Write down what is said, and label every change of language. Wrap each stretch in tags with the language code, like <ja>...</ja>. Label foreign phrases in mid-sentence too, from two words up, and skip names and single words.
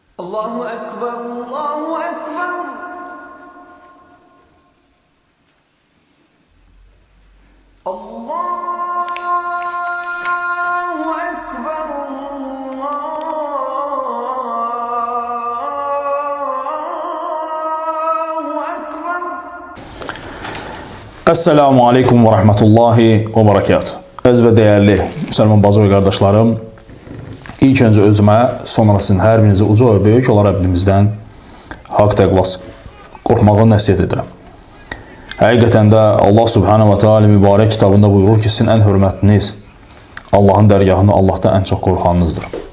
<ar>الله أكبر، الله أكبر. الله أكبر، الله أكبر. السلام عليكم ورحمة الله وبركاته.</ar> <az>Əziz və dəyərli Müslüman bacı və qardaşlarım, İlk öncə özümə, sonra sizin hər birinizi uca və böyük olaraq Rabbimizdən haqq təqvası qorxmağı nəsiyyət edirəm. Həqiqətən də</az> <ar>الله سبحانه وتعالى</ar> <az>mübarək kitabında buyurur ki, sizin ən hörmətliniz Allahın dərgahında Allahdan ən çox qorxanınızdır.</az>